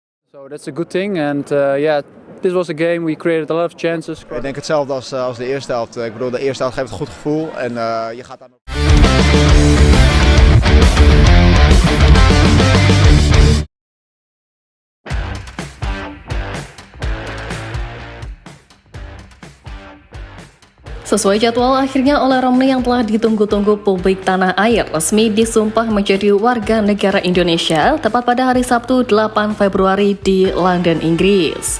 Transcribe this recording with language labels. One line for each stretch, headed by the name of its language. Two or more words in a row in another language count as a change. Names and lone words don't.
English: So that's a good thing, and yeah, this was a game we created a lot of chances.
Dutch: Ik denk hetzelfde als de eerste helft. Ik bedoel, de eerste helft geeft een goed gevoel en je gaat dan ook...
Indonesian: Sesuai jadwal, akhirnya oleh Romney yang telah ditunggu-tunggu publik tanah air resmi disumpah menjadi warga negara Indonesia tepat pada hari Sabtu 8 Februari di London, Inggris.